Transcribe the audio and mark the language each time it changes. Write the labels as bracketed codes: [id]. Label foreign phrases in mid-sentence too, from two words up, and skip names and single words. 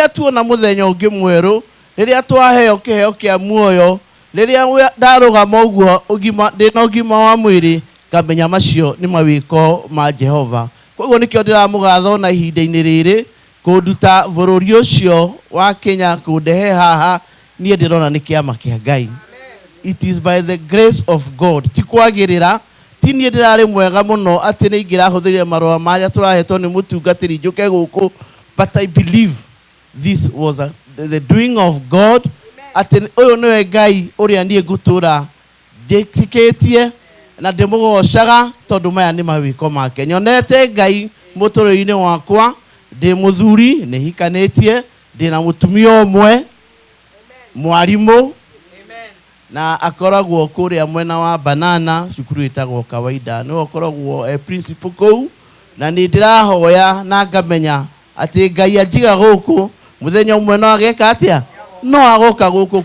[ki] Riria tuona muthenya ungi mweru, riria twaheo kiheo kia muoyo, riria ndarugama uguo ugima ndina ugima wa mwiri ngamenya macio ni mawiko ma Jehova. Koguo nikio ndiramugatho na ihinda-ini riri kunduta bururi ucio wa Kenya kundehe haha nie ndirona ni kiama kia Ngai. [en] It is by the grace of God. [ki] Ti kwagirira, ti nie ndirari mwega muno ati ni ingira huthirire marua maria turahetwo ni mutungatiri njuke guku, [en] but I believe this was the doing of God. [ki] Ati uyu niwe Ngai uria nie ngutura njitikitie na ndimugocaga tondu maya ni mawiko make. Nyonete Ngai muturo-ini wakwa, ndi muthuri ni hikanitie, ndina mutumia umwe mwarimu na akoragwo kuria mwena wa Banana, cukuru itagwo Kawaida, no akoragwo principal kou, na ni ndirahoya na ngamenya ati Ngai ajiga guku muthenya umwe no ageka atia no agoka guku.